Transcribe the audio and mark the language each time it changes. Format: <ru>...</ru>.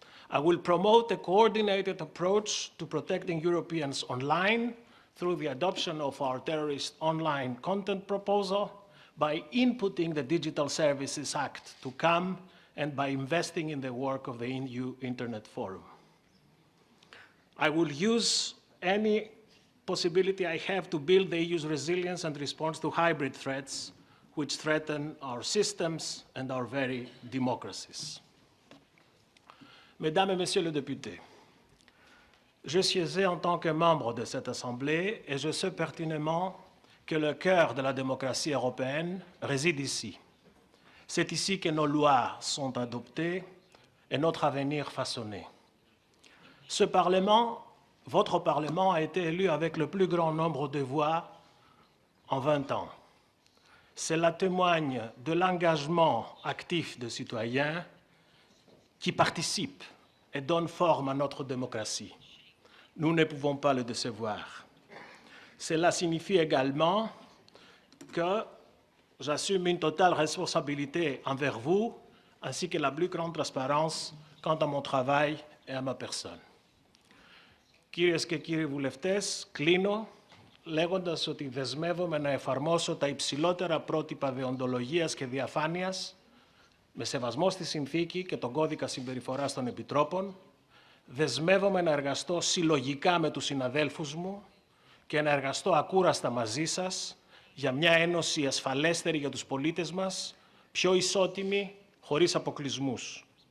<en>I will promote a coordinated approach to protecting Europeans online through the adoption of our terrorist online content proposal, by inputting the Digital Services Act to come, and by investing in the work of the EU Internet Forum. I will use any possibility I have to build the EU's resilience and response to hybrid threats, which threaten our systems and our very democracies.</en> <fr>Mesdames et Messieurs les députés, je siégeais en tant que membre de cette Assemblée et je sais pertinemment que le cœur de la démocratie européenne réside ici. C'est ici que nos lois sont adoptées et notre avenir façonné. Ce Parlement, votre Parlement, a été élu avec le plus grand nombre de voix en 20 ans. Cela témoigne de l'engagement actif des citoyens qui participent et donnent forme à notre démocratie. Nous ne pouvons pas le décevoir. Cela signifie également que j'assume une totale responsabilité envers vous, ainsi que la plus grande transparence quant à mon travail et à ma personne.</fr> <el>Κυρίες και κύριοι βουλευτές, κλείνω λέγοντας ότι δεσμεύομαι να εφαρμόσω τα υψηλότερα πρότυπα δεοντολογίας και διαφάνειας με σεβασμό στη συνθήκη και τον κώδικα συμπεριφοράς των επιτρόπων. Δεσμεύομαι να εργαστώ συλλογικά με τους συναδέλφους μου και να εργαστώ ακούραστα μαζί σας για μια ένωση ασφαλέστερη για τους πολίτες μας, πιο ισότιμη, χωρίς αποκλεισμούς.</el>